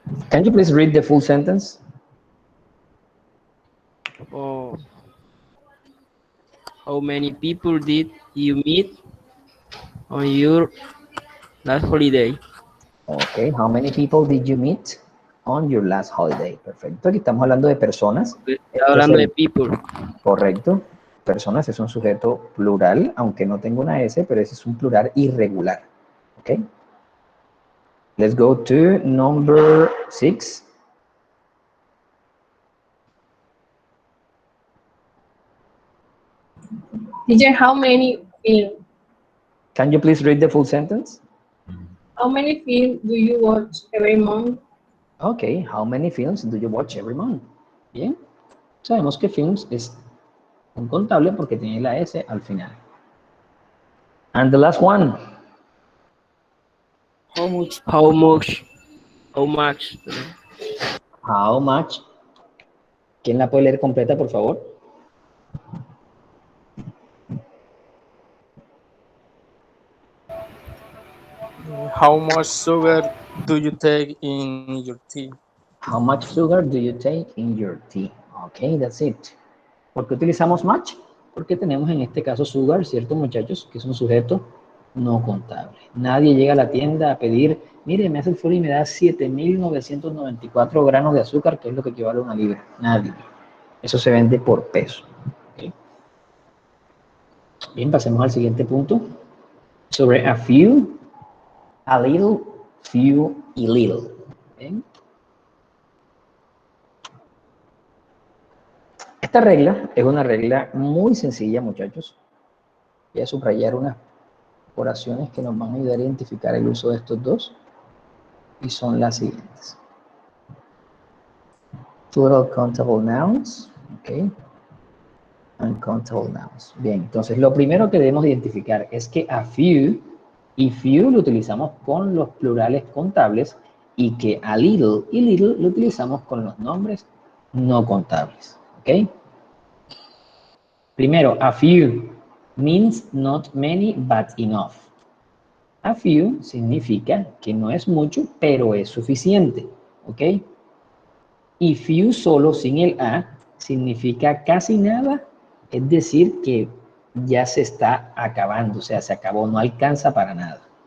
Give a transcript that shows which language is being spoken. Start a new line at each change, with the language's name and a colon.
English: Can you please read the full sentence? Oh, how many people did you meet on your last holiday? Okay, how many people did you meet on your last holiday?
Spanish: Perfecto, aquí estamos hablando de personas. Está hablando de people. Correcto. Personas es un sujeto plural, aunque no tenga una S, pero ese es un plural irregular.
English: Okay. Let's go to number 6. Teacher, how many film? Can you please read the full sentence? How many films do you watch every month? Okay, how many films do you watch every month?
Spanish: Bien, sabemos que films es un contable porque tiene la S al final.
English: And the last one. How much? How much? How much? How much?
Spanish: ¿Quién la puede leer completa, por favor?
English: How much sugar do you take in your tea? How much sugar do you take in your tea? Okay, that's it.
Spanish: ¿Por qué utilizamos much? Porque tenemos en este caso sugar, ¿cierto, muchachos? Que es un sujeto no contable. Nadie llega a la tienda a pedir, mire, me hace el favor y me da 7.994 gramos de azúcar, que es lo que equivale a una libra. Nadie. Eso se vende por peso. ¿Okay? Bien, pasemos al siguiente punto. Sobre a few, a little, few y little. ¿Bien? Esta regla es una regla muy sencilla, muchachos. Voy a subrayar unas oraciones que nos van a ayudar a identificar el uso de estos dos. Y son las siguientes.
English: Plural countable nouns. Ok. Uncountable nouns.
Spanish: Bien, entonces lo primero que debemos identificar es que a few y few lo utilizamos con los plurales contables y que a little y little lo utilizamos con los nombres no contables. ¿Ok?
English: Primero, a few means not many but enough.
Spanish: A few significa que no es mucho, pero es suficiente. ¿Ok? Y few solo sin el a significa casi nada, es decir, que ya se está acabando, o sea, se acabó, no alcanza para nada.